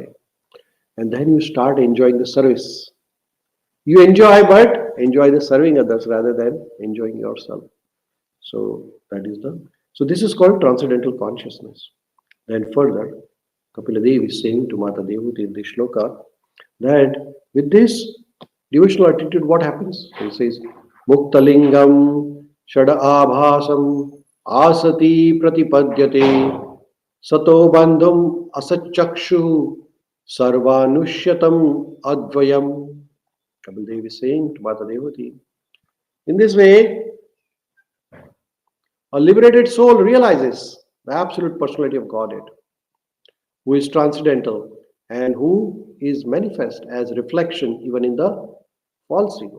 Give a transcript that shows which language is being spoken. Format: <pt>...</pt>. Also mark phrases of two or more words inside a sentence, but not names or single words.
<en>And then you start enjoying the service. You enjoy, but enjoy the serving others rather than enjoying yourself. So that is the so this is called transcendental consciousness. Then further, Kapila Devi is saying to Mata Devuti in this shloka that with this devotional attitude, what happens? He says,</en> <sa>Muktalingam Shada Abhasam Asati Pratipadyate Sato Bandhum Asachakshu Sarvanushyatam Advayam.</sa> <en>Kapil Dev is saying to Mata Devati. In this way, a liberated soul realizes the absolute personality of Godhead, who is transcendental and who is manifest as reflection even in the false ego.</en>